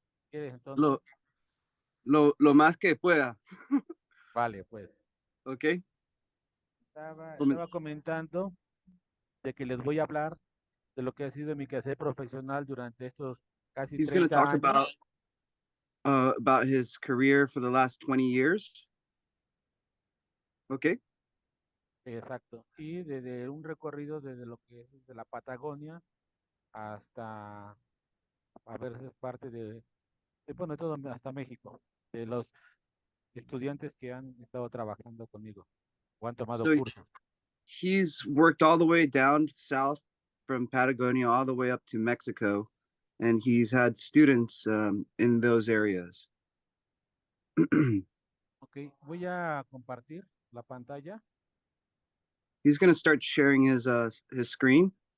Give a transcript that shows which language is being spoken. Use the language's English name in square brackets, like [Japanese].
[Spanish] ¿Quieres entonces? Lo más que pueda. Vale, pues. ¿Ok? Estaba comentando de que les voy a hablar de lo que ha sido mi quehacer profesional durante estos casi 30 años. [English] He's going to talk about his career for the last 20 years. ¿Ok? [Spanish] Exacto. Y desde un recorrido desde lo que es desde la Patagonia hasta a veces parte bueno, todo hasta México, de los estudiantes que han estado trabajando conmigo o han tomado cursos. [English] He's worked all the way down south from Patagonia all the way up to Mexico, and he's had students in those areas. [Spanish] Ok, voy a compartir la pantalla. [English] He's going to start sharing his screen.